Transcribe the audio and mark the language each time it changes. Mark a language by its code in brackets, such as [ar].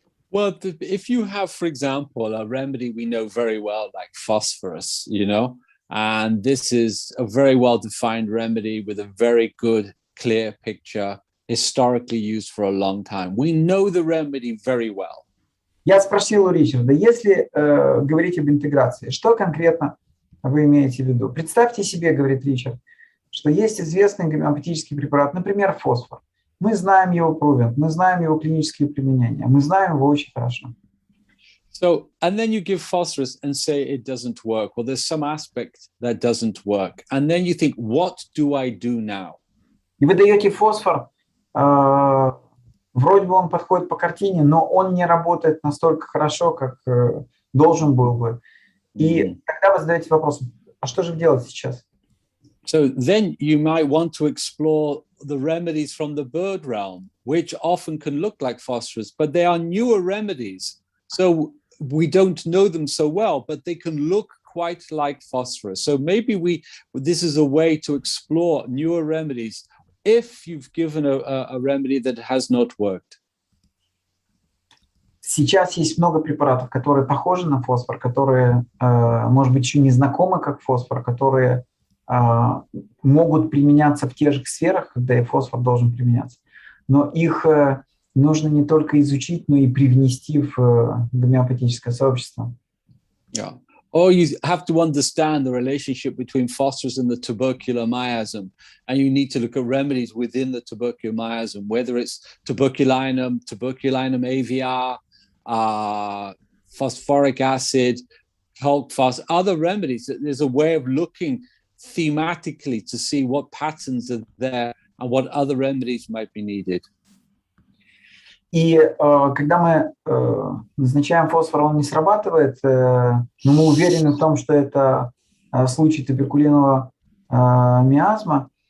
[en] Well, if you have, for example, a remedy we know very well, like phosphorus, and this is a very well-defined remedy with a very good, clear picture, historically used for a long time. We know the remedy very well. [ru] Я спросил у Ричарда, если говорить об интеграции, что конкретно вы имеете в виду? Представьте себе, говорит Ричард, что есть известный гомеопатический препарат, например, фосфор. Мы знаем его провент, мы знаем его клинические применения, мы знаем его очень хорошо. [en] So, and then you give phosphorus and say it doesn't work. Well, there's some aspect that doesn't work. And then you think, what do I do now? [ru] И вы даете фосфор, вроде бы он подходит по картине, но он не работает настолько хорошо, как должен был бы. И тогда вы задаете вопрос, а что же делать сейчас? [en] So then you might want to explore the remedies from the bird realm, which often can look like phosphorus, but they are newer remedies. So we don't know them so well, but they can look quite like phosphorus. So maybe this is a way to explore newer remedies if you've given a remedy that has not worked. [ru] Сейчас есть много препаратов, которые похожи на фосфор, которые, может быть, еще не знакомы как фосфор, которые могут применяться в тех же сферах, когда и фосфор должен применяться. Но их нужно не только изучить, но и привнести в гомеопатическое сообщество. Yeah. [en] Or you have to understand the relationship between phosphorus and the tubercular miasm. And you need to look at remedies within the tubercular miasm, whether it's tuberculinum AVR, phosphoric acid, Holk-Phos, other remedies. There's a way of looking thematically to see what patterns are there and what other remedies might be needed. [ru] И когда мы назначаем фосфор, он не срабатывает, но мы уверены в том, что это случай туберкулярного миазма,